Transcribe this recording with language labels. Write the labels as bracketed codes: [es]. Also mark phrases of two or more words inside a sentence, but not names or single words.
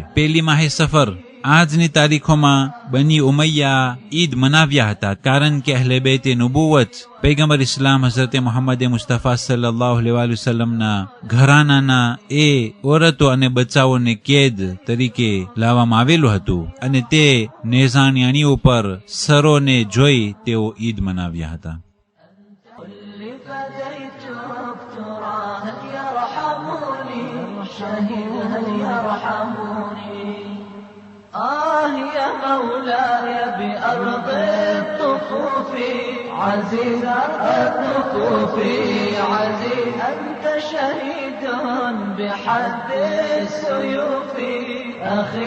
[gu] પહેલી માહે સફર આજની તારીખોમાં બની ઉમૈયા ઈદ મનાવ્યા હતા કારણ કે અહલે બેતે નુબુવત પૈગંબર ઇસ્લામ હઝરત મુહમ્મદ મુસ્તફા [ar] صلى الله عليه وسلم [gu] ઘરાનાના એ ઓરતો અને બચ્ચાઓને કેદ તરીકે લાવવામાં આવેલું હતું અને તે નેઝાની અણી ઉપર સરોને જોઈ તેઓ ઈદ મનાવ્યા હતા. [ar] يا مولاي بأرض الطفوف عزيز الطفوف عزيز أنت شهيد بحد السيوف أخي